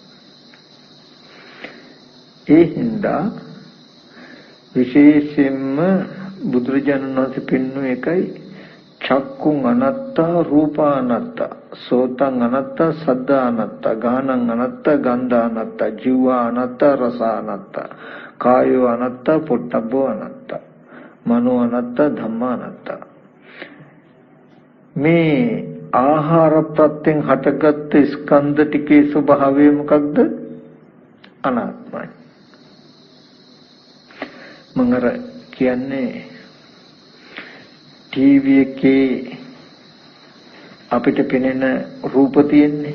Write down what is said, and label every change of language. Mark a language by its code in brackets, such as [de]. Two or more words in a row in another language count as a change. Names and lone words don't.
[si] ඒ හින්දා විශේෂයෙන්ම බුදුරජාණන් වහන්සේ පෙන්වන එකයි [pi] චක්කුං අනත්තා රූපා අනත්තා සෝතං අනත්තා සද්දා අනත්තා ගානං අනත්තා ගන්ධා අනත්තා ජීවා අනත්තා රස අනත්තා කායෝ අනත්තා පොට්ටබ්බෝ අනත්තා මනෝ අනත්තා ධම්මා අනත්තා. [si] මේ ආහාර ප්‍රත්‍යයෙන් හටගත් ස්කන්ධ ටිකේ ස්වභාවය මොකක්ද? අනාත්මයි. මම අර කියන්නේ ටීවී එකේ අපිට පෙනෙන රූප තියෙන්නේ.